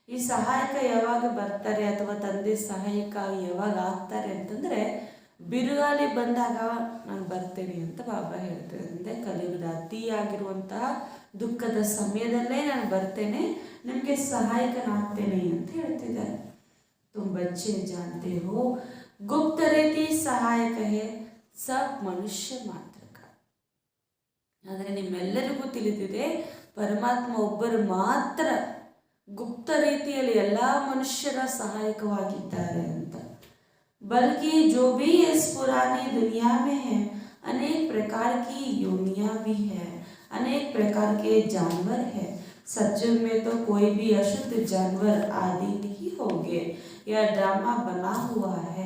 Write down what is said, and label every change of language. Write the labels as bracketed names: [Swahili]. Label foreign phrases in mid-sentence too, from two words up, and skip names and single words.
[Kannada] ಈ ಸಹಾಯಕ ಯಾವಾಗ ಬರ್ತಾರೆ ಅಥವಾ ತಂದೆ ಸಹಾಯಕ ಯಾವಾಗ ಆಗ್ತಾರೆ ಅಂತಂದರೆ ಬಿರುಗಾಳಿ ಬಂದಾಗ ನಾನು ಬರ್ತೇನೆ ಅಂತ ಬಾಬಾ ಹೇಳ್ತಾರೆ. ಅಂದರೆ ಕಲಿಯುಗದ ಅತಿಯಾಗಿರುವಂತಹ ದುಃಖದ ಸಮಯದಲ್ಲೇ ನಾನು ಬರ್ತೇನೆ, ನಿಮಗೆ ಸಹಾಯಕನಾಗ್ತೇನೆ ಅಂತ ಹೇಳ್ತಿದ್ದಾರೆ. [Hindi] तुम बच्चे जानते हो गुप्त रीति सहायक है सब मनुष्य मात्र का. [Kannada] ಆದರೆ ನಿಮ್ಮೆಲ್ಲರಿಗೂ ತಿಳಿದಿದೆ ಪರಮಾತ್ಮ ಒಬ್ಬರು ಮಾತ್ರ ಗುಪ್ತ ರೀತಿಯಲ್ಲಿ ಎಲ್ಲ ಮನುಷ್ಯರ ಸಹಾಯಕವಾಗಿದ್ದಾರೆ ಅಂತ. [Hindi] बल्कि जो भी इस पुरानी दुनिया में है अनेक प्रकार की योनियां भी है, अनेक प्रकार के जानवर है. सचमुच में तो कोई भी अशुद्ध जानवर आदि नहीं होंगे, यह ड्रामा बना हुआ है.